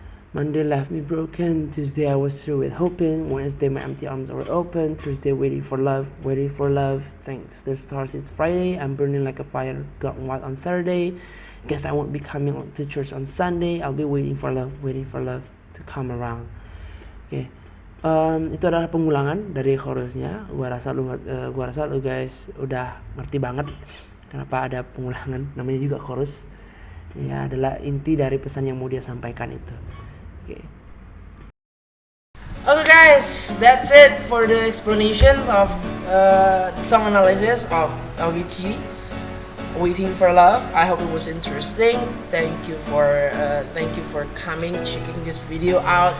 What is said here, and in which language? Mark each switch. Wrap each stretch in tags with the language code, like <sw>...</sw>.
<en>Monday left me broken, Tuesday I was through with hoping, Wednesday my empty arms were open, Thursday waiting for love, thanks the stars it's Friday, I'm burning like a fire, got wild on Saturday, guess I won't be coming to church on Sunday, I'll be waiting for love to come around. Oke.</en> <id>Itu adalah pengulangan dari chorusnya. Gua rasa lu guys udah ngerti banget kenapa ada pengulangan, namanya juga chorus. Ya, adalah inti dari pesan yang mau dia sampaikan itu.</id> <en>Okay guys, that's it for the explanations of the song analysis of Avicii, Waiting for Love. I hope it was interesting. Thank you for coming, checking this video out.</en>